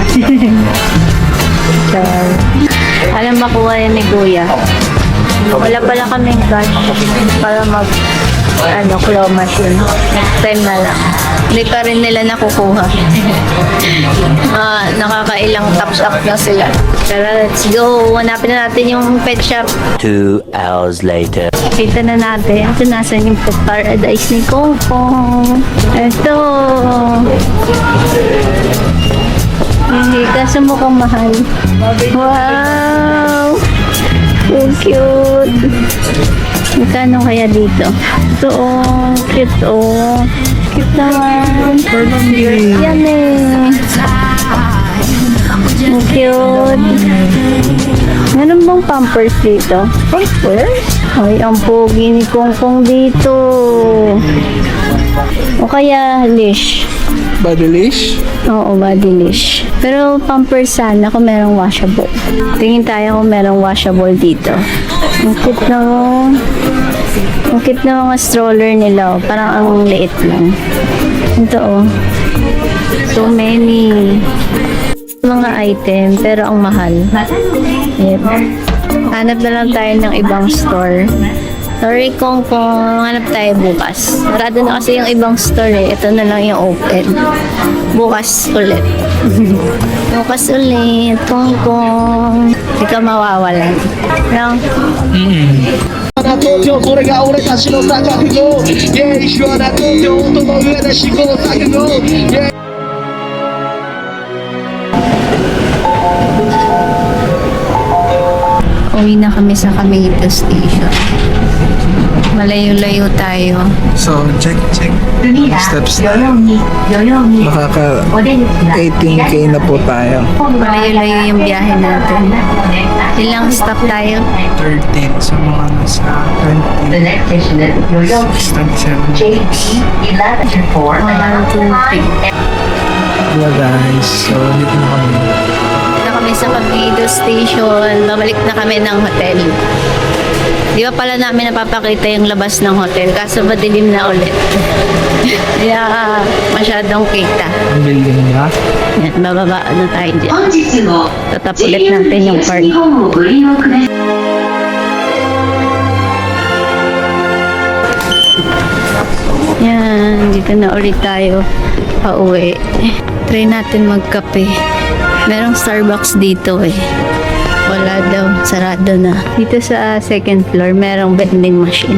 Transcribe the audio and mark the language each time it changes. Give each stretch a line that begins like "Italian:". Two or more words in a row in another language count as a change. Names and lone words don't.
Filipino: So, alam makuha yan ni Kuya. Wala pala kaming cash para claw machine. Next time na lang. Hindi pa rin nila nakukuha. Nakakailang tops up na sila. Tara,
English: let's go.
Filipino: Hanapin na natin yung pet shop.
English: 2 hours later.
Filipino: Kita na natin kung nasan yung pet paradise ni Kongkong. Ito. Hindi, kaso mukhang mahal.
English: Wow! So cute!
Filipino: Magkano kaya dito? Ito oh, cute oh. Cute naman. Yan eh. Ang cute. Meron bang pampers dito? Pampers? Ay, ang pogi ni Kongkong dito. O kaya leash.
English: Body leash.
Filipino: Oo,
English: body leash.
Filipino: Pero pampers sana kung merong washable. Tingin tayo kung merong washable dito. Ang cute na ang cute na mga stroller nila. Oh. Parang ang liit lang. Ito oh.
English: So many.
Filipino: Mga item, pero ang mahal. Yep. Hanap na lang tayo ng ibang store. Sorry kung hanap tayo bukas. Sarado na kasi yung ibang store eh. Ito na lang yung open. Bukas ulit. Bukas ulit. Kong. Hindi ka mawawalan. Lang.
Japanese: 東京これが俺たちの錯誤芸術はな東京音の上で試行錯誤
Filipino: Uwi na kami sa Kamito Station. Malayo-layo tayo.
English: So, check.
Japanese: 次は Steps 代々木
Filipino: Makaka
Japanese: お出口は
Filipino: 18K na po tayo. Malayo-layo yung biyahe natin. Ilang stop tayo? 13 sa mga nasa
English: The next station is 代々木
Filipino: 27. JP 11 for 1, 2, 3. Hello guys. So, dito na kami. Na kami sa Kamito Station. Babalik na kami ng hotel. Di ba pala namin napapakita yung labas ng hotel kaso madilim na ulit. Kaya masyadong kita. Ang building niya. Yan, bababa na tayo dyan.
Japanese: 本日も
Filipino: Tatap ulit natin yung park.
Japanese: 日本をご利用ください
Filipino: Yan, dito na ulit tayo pauwi. Try natin magkape. Merong Starbucks dito eh. Wala daw, sarado na. Dito sa
English: second floor,
Filipino: merong
English: vending machine.